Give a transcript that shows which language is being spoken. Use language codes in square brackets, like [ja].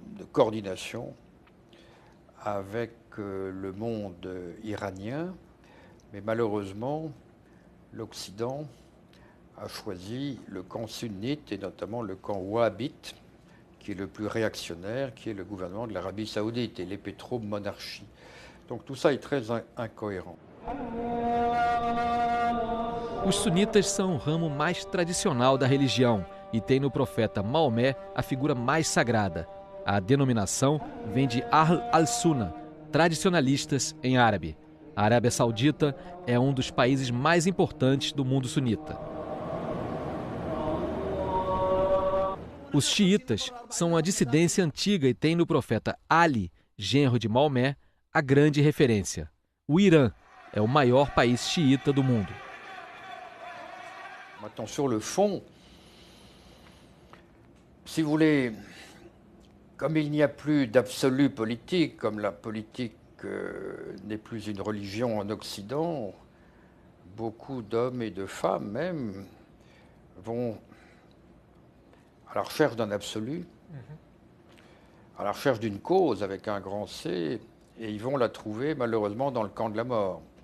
[fr] de coordination avec le monde iranien, mais malheureusement, l'Occident a choisi le camp sunnite et notamment le camp wahhabite, qui est le plus réactionnaire, qui est le gouvernement de l'Arabie saoudite et les pétromonarchies. Donc tout ça est très incohérent. [pt] Os sunitas são o ramo mais tradicional da religião e tem no profeta Maomé a figura mais sagrada. A denominação vem de Ahl al-Sunna, tradicionalistas em árabe. A Arábia Saudita é um dos países mais importantes do mundo sunita. Os xiitas são a dissidência antiga e têm no profeta Ali, genro de Maomé, a grande referência. O Irã é o maior país xiita do mundo. [fr] Maintenant, sur le fond, si vous voulez, comme il n'y a plus d'absolu politique, comme la politique n'est plus une religion en Occident, beaucoup d'hommes et de femmes même vont à la recherche d'un absolu, à la recherche d'une cause avec un grand C, et ils vont la trouver malheureusement dans le camp de la mort.